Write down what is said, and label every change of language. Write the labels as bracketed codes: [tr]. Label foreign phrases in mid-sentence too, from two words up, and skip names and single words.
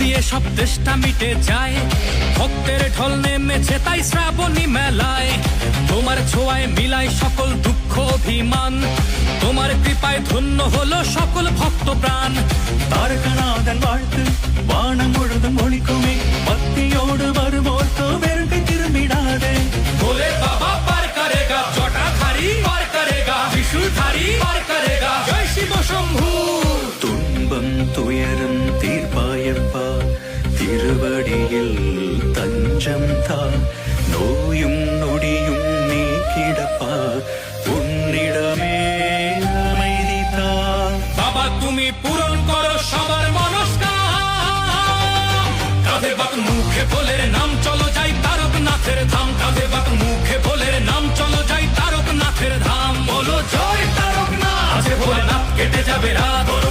[bn] সব তেষ্টা মিটে যায়। ভক্তের ঢল নেমেছে তাই শ্রাবণী মেলায়, তোমার ছোঁয়ায় মিলায় সকল দুঃখ অভিমান, তোমার কৃপায় ধন্য হলো সকল ভক্ত প্রাণ। [ta] தாரகநாதன் வாழ்த்து வானம் முழுதும் ஒழிக்குமே, பக்தியோடு வருவோர்க்கு வெறுக்கை திரும்பிடாதே. [hi] भोले बाबा पार करेगा, जटाधारी पार करेगा, त्रिशूलधारी पार करेगा, जय शिव शंभू। [ta] துன்பம் துயரம் தீர்ப்பாயப்பா, திருவடியில் தஞ்சம் தா. நோயும் நொடியும் நீக்கிடப்பா, உன்னிடமே அமைதி தா. [bn] বাবা তুমি পূরণ করো সবার মনস্কাম। কাঁধে বাক মুখে ভোলের নাম চলো যাই তারকনাথের ধাম, কাঁধে বাক মুখে ভোলের নাম চলো যাই তারকনাথের ধাম। বলো জয় তারকনাথ, আছে ভোলেনাথ কেটে যাবে রাত